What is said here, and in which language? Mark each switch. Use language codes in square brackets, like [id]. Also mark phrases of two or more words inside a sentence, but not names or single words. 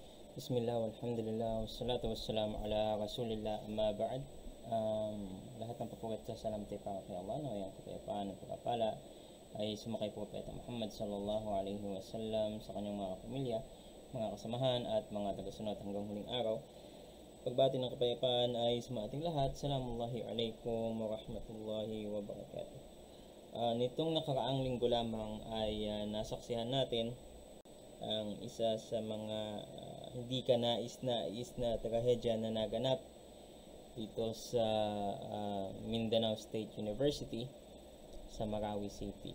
[ar] بسم الله والحمد لله والصلاة والسلام على رسول الله أما بعد. [tl] Lahat ng papugit sa salam tayo para kay Allah, na yung kapayapaan at pagpapala ay sumakay po Propeta Muhammad [ar] صلى الله عليه وسلم [tl] sa kanyang mga pamilya, mga kasamahan at mga tagasunod hanggang huling araw. Pagbati ng kapayapaan ay sa ating lahat. [ar] سلام الله عليكم ورحمة الله وبركاته. [tl] Nitong nakaraang linggo lamang ay nasaksihan natin ang isa sa mga hindi ka nais na trahedya na naganap dito sa Mindanao State University sa Marawi City.